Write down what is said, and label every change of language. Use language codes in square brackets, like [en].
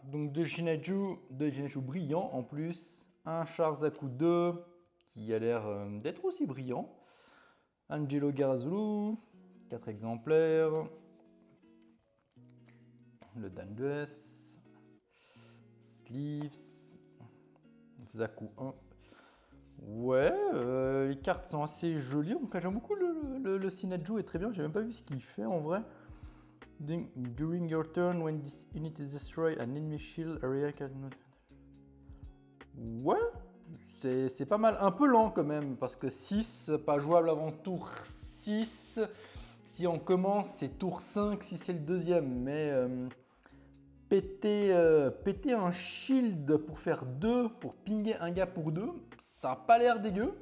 [fr] Donc deux Jinaju brillants en plus, un Charzaku 2 qui a l'air d'être aussi brillant, Angelo Garazulu, 4 exemplaires, le Dandues, Sleeves, Zaku 1. Ouais, les cartes sont assez jolies. En tout cas, j'aime beaucoup le Sinaju est très bien. J'ai même pas vu ce qu'il fait en vrai. [en] During your turn, when this unit is destroyed, an enemy shield area cannot. [fr] Ouais, c'est pas mal. Un peu lent quand même, parce que 6, pas jouable avant tour 6. Si on commence, c'est tour 5 si c'est le deuxième. Mais péter un shield pour faire 2, pour pinguer un gars pour 2, ça n'a pas l'air dégueu.